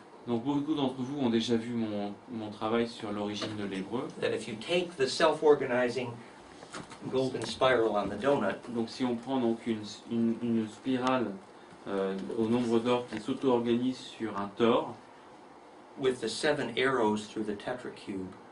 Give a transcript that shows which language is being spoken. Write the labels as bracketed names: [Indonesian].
[French] Donc beaucoup d'entre vous ont déjà vu mon travail sur l'origine de l'hébreu. [English] That if you take the self-organizing golden spiral on the donut, [French] donc si on prend donc une spirale au nombre d'or qui s'auto-organise sur un tore, [English] with the 7 arrows through the tetracube,